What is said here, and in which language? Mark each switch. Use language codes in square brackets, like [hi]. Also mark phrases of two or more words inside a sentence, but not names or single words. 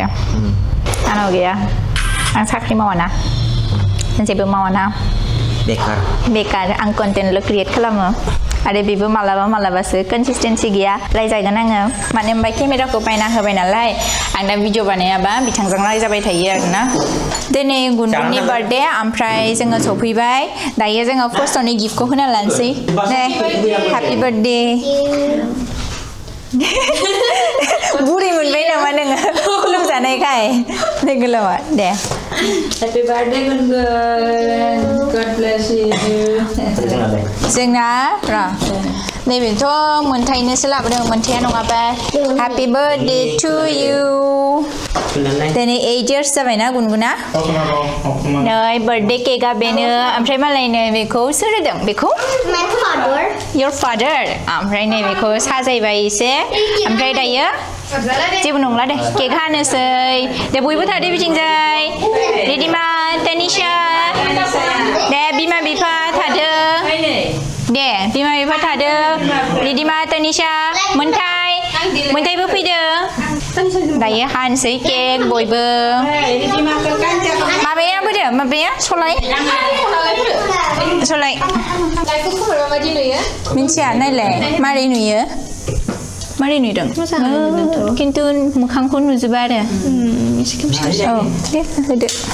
[brx] आंनाव गैया आं साख्रि मावाना जेबो मावाना बेकार आं कन्टेन्टल' क्रिएट खालामो आरो बेबो मालाबासो कनसिस्टेन्सि गैया रायजागोन आङो मानो होनबा केमेराखौ बायना होबाय नालाय आं दा भिडिअ बानायाबा बिथांजों रायजाबाय थायो आरोना दिनै गुनगुननि बार्थडे ओमफ्राय जोङो सफैबाय दायो जोङो फार्स्टआवनो गिफ्टखौ होना लानोसै दे [en] happy birthday [brx] बुरि मोनबाय नामा नोङो खुलुमजानायखाय नै गोलावा दे [en] happy birthday Gungun God bless you [brx] जोंना र' नैबेथ' मोनथायनोसो लाबोदों मोनथाया नङाबा [en] happy birthday to you [brx] दिनै [en] 8 years [brx] जाबायना गुनगुना नै बार्थडे केकआ बेनो ओमफ्राय मालाय नै बेखौ सोर होदों बेखौ [en] your father [brx] ओमफ्राय नै बेखौ साजायबाय एसे ओमफ्राय दायो जेबो नंला दे केक हानोसै दे बयबो थादो बिथिंजाय रिधिमा तानिशा दे बिमा बिफा थादो दे बिमा बिफा थादो रिधिमा तानिशा मोनथायबो फैदो दायो हानोसै केक बयबो माबाया बोरो माबाया सलाय मिन्थिया नायलाय मारै नुयो मारै नुदों खिन्थु मोखांखौ नुजोबा आरो औ दे होदो